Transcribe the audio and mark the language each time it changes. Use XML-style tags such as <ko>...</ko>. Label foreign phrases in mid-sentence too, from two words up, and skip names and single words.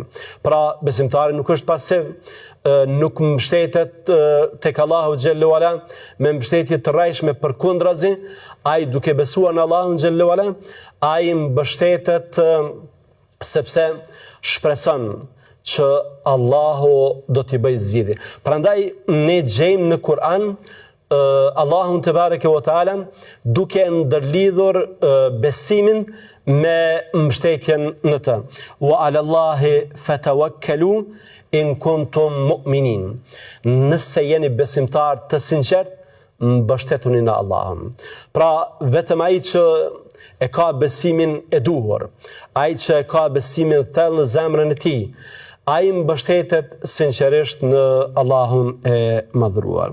<sq>Pra, besimtari nuk është pasiv, nuk mbështetet tek Allahu</sq> <ar>جل وعلا</ar> <sq>me mbështetje të rrajshme, përkundrazi, ai duke besuar në Allahun</sq> <ar>جل وعلا,</ar> <sq>ai mbështetet sepse shpreson që Allahu do t'i bëjë zgjidhje. Prandaj ne gjejmë në Kur'an Allahun</sq> <ar>تبارك وتعالى</ar> <sq>duke ndërlidhur besimin me mbështetjen në të.</sq> <ar>وعلى الله فتوكلوا إن كنتم مؤمنين.</ar> <sq>Nëse jeni besimtar të sinqert, mbështetuni në Allahun. Pra, vetëm ai që e ka besimin e duhur, ai që e ka besimin thellë në zemrën e tij, ai mbështetet sinqerisht në Allahun e madhëruar.</sq>